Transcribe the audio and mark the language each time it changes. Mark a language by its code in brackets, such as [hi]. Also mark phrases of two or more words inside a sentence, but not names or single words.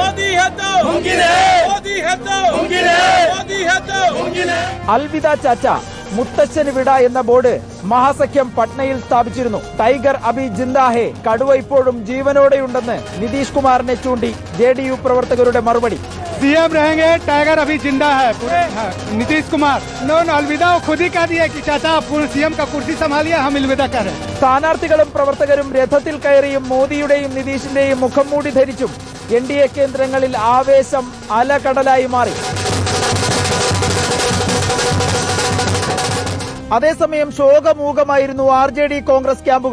[hi] अलविदा चाचा, [ml] മുത്തച്ഛന് വിട എന്ന ബോർഡ് മഹാസഖ്യം പട്നയിൽ സ്ഥാപിച്ചിരുന്നു. [hi] टाइगर अभी जिंदा है, [ml] കടുവ ഇപ്പോഴും ജീവനോടെയുണ്ടെന്ന് നിതീഷ് കുമാറിനെ ചൂണ്ടി JDU പ്രവർത്തകരുടെ മറുപടി. [hi] CM रहेंगे, टाइगर अभी जिंदा है. नीतीश कुमार अलविदा खुद ही कह दिया कि चाचा CM का कुर्सी संभालिए, हम अलविदा कर रहे हैं. [ml] സ്ഥാനാർത്ഥികളും പ്രവർത്തകരും രഥത്തിൽ കയറിയും മോദിയുടെയും നിതീഷിന്റെയും മുഖം മൂടി ധരിച്ചും NDA കേന്ദ്രങ്ങളിൽ ആവേശം അലകടലായി മാറി. അതേസമയം ശോകമൂകമായിരുന്നു RJD കോൺഗ്രസ് ക്യാമ്പുകൾ.